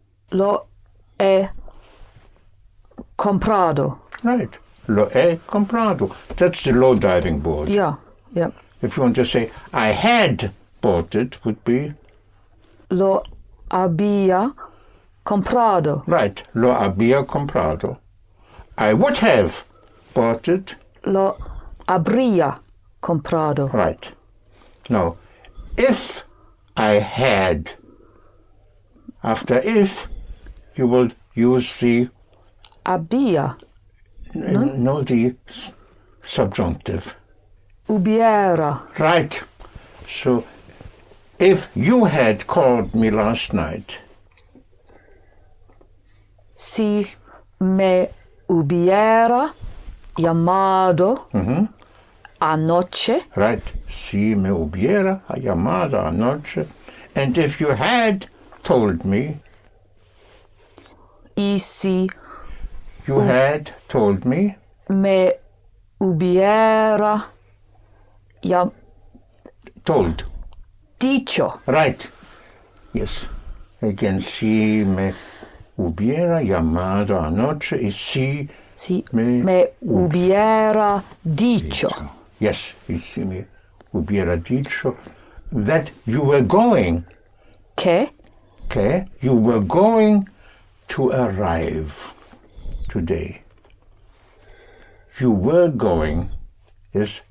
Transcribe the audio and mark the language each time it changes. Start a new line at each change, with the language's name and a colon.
Spanish: Lo he comprado.
English: right,
Spanish: lo he comprado.
English: That's the low diving board. Yeah. Yep. If you want to say, I had bought it would be,
Spanish: Lo había comprado.
English: right,
Spanish: lo había comprado.
English: I would have bought it,
Spanish: Lo habría comprado.
English: right. Now, if I had, after if, you will use the,
Spanish: Había.
English: no, the subjunctive.
Spanish: Hubiera.
English: Right. So, if you had called me last night,
Spanish: Si me hubiera llamado anoche.
English: right,
Spanish: si me hubiera llamado anoche,
English: and if you had told me,
Spanish: y si
English: You had told me.
Spanish: me hubiera
English: Told.
Spanish: dicho.
English: Right. Yes.
Spanish: Again, si me hubiera llamado anoche y si Si me... me hubiera dicho. Yes, y si me hubiera dicho
English: that you were going.
Spanish: Que
English: Okay? You were going to arrive today. You were going is